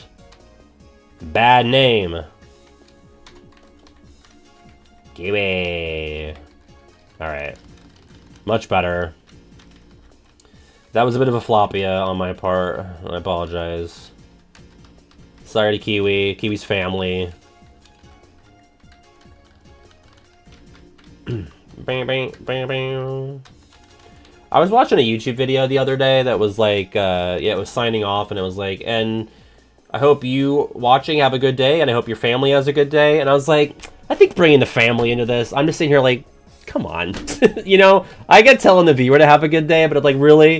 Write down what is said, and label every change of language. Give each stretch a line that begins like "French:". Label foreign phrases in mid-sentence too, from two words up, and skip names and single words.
English: Bad name. Gimme. Alright. Much better. That was a bit of a floppia on my part. I apologize. Sorry to Kiwi. Kiwi's family. Bang, bang, bang, bang. I was watching a YouTube video the other day that was like, yeah, it was signing off, and it was like, and I hope you watching have a good day, and I hope your family has a good day. And I was like, I think bringing the family into this, I'm just sitting here like, come on. You know, I get telling the viewer to have a good day, but it's like, really?